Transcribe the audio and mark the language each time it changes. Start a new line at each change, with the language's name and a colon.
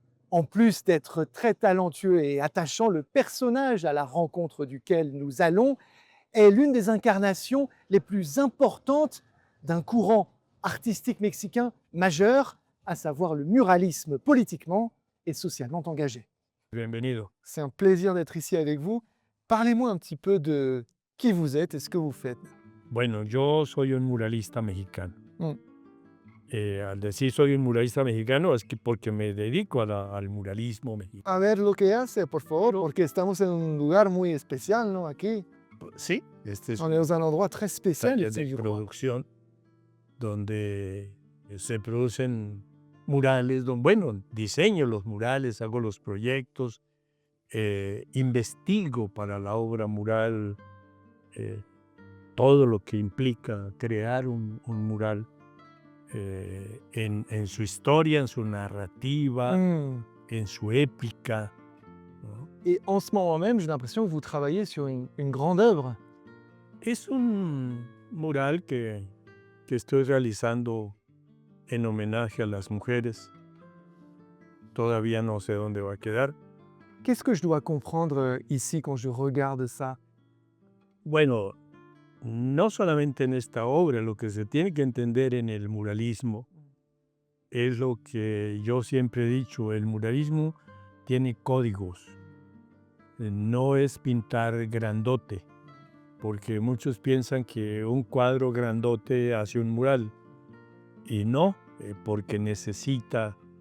French: En plus d'être très talentueux et attachant, le personnage à la rencontre duquel nous allons est l'une des incarnations les plus importantes d'un courant artistique mexicain majeur, à savoir le muralisme politiquement et socialement engagé.
Spanish: Bienvenido.
French: C'est un plaisir d'être ici avec vous. Parlez-moi un petit peu de qui vous êtes et ce que vous faites.
Spanish: Bueno, yo soy un muralista mexicano. Mm. Al decir soy un muralista mexicano es que porque me dedico al muralismo mexicano. A ver lo que hace, por favor, porque estamos en un lugar muy especial, ¿no? Aquí. Sí, este es
French: On est dans un endroit très spécial.
Spanish: taller de producción donde se producen murales, bueno, diseño los murales, hago los proyectos, investigo para la obra mural todo lo que implica crear un mural en su historia, en su narrativa, en su épica, ¿no?
French: Et en ce moment même, j'ai l'impression que vous travaillez sur une grande œuvre.
Spanish: Es un mural que estoy realizando en homenaje a las mujeres. todavía no sé dónde va a quedar.
French: Qu'est-ce que je dois comprendre ici quand je regarde ça?
Spanish: Bueno, no solamente en esta obra, lo que se tiene que entender en el muralismo es lo que yo siempre he dicho, el muralismo tiene códigos, no es pintar grandote, porque muchos piensan que un cuadro grandote hace un mural, y no, porque necesita